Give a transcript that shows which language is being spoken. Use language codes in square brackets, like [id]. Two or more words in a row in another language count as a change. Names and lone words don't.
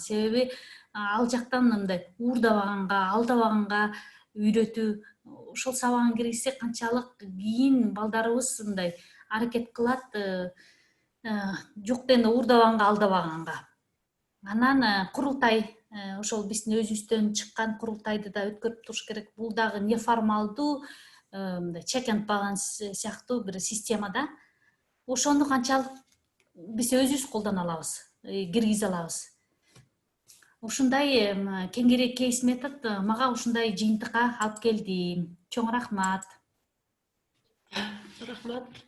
[ky] Себеби ал жактан мындай уурдабаганга, алдабаганга үйрөтүү, ошол сабагын киргизсек канчалык кийин балдарыбыз мындай аракет кылат, жок дегенде уурдабаганга, алдабаганга. Анан курултай, ошол биздин өзүбүздөн чыккан курултайды да өткөрүп туруш керек. Бул дагы неформалдуу, мындай [en] check and balance [ky] сыяктуу бир системада. Ошону канчалык биз өзүбүз колдоно алабыз, киргизе алабыз. Ушундай кеңири кейс метод мага ушундай жыйынтыкка алып келди. Чоң рахмат. Рахмат.